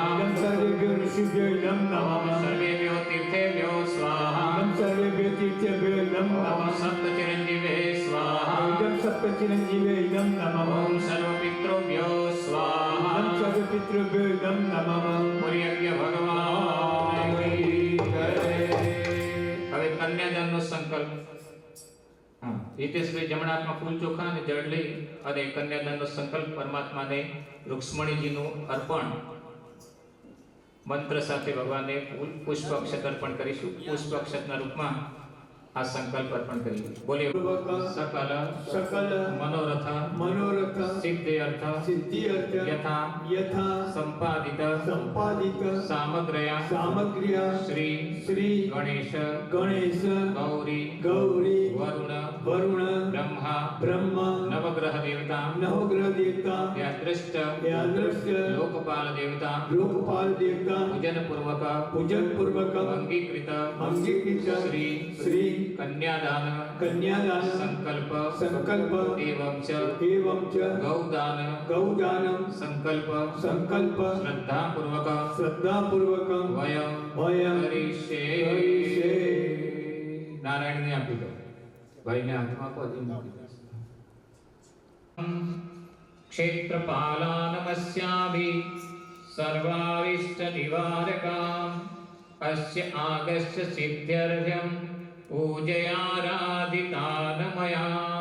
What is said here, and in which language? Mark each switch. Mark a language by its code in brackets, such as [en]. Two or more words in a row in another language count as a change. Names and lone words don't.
[sa] इदं सर्वेभ्यो ऋषिभ्यो नमः सर्वेभ्यो तीर्थेभ्यो स्वाहा इदं सर्वेभ्यो तीर्थेभ्यो नमः सप्तचिरञ्जीवे स्वाहा इदं सप्तचिरञ्जीवे नमः ओम सर्वपितृभ्यो स्वाहा इदं सर्वपितृभ्यो नमः [gu] પુર્યજ્ઞ ભગવાન કી જય. હવે કન્યાદાનનો સંકલ્પ. હા, હિતેશભાઈ જમણા હાથમાં ફૂલ ચોખા અને જળ લઈ અને કન્યાદાનનો સંકલ્પ પરમાત્માને રુક્ષ્મણીજીનું અર્પણ મંત્ર સાથે ભગવાનને પુષ્પ અક્ષત અર્પણ કરીશું. પુષ્પ અક્ષતના રૂપમાં આ સંકલ્પ અર્પણ કરીએ. [sa] બોલીએ સકલ सकल મનોરથ मनोरथ સિદ્ધ્યર્થ सिद्ध्यर्थ યથા यथा સંપાદિત संपादित સામગ્રયા सामग्र्या શ્રી श्री ગણેશ गणेश ગૌરી गौरी વરુણ वरुण બ્રહ્મા ब्रह्म નવગ્રહ દેવતા नवग्रह देवता યાદૃષ્ટ यादृश्य લોકપાલ દેવતા लोकपाल देवता પૂજન પૂર્વક पूजन पूर्वक અંગીકૃત अंगीकृत શ્રી श्री કન્યાદાન कन्यादान સંકલ્પ संकल्प એવં ચ एवं च ગૌદાન गौदानं સંકલ્પ संकल्प શ્રદ્ધા પૂર્વક श्रद्धापूर्वक વયમ वयं [gu] કરીશે. નારાયણને આપી દો. ભાઈને હાથમાં આપો. હજી મૂકી દો. [sa] ક્ષેત્રપાલા નમસ્યામિ સર્વારિષ્ટ નિવારકામ અસ્ય આગસ્ય સિદ્ધ્યર્થમ પૂજયારાધિતાન મયા.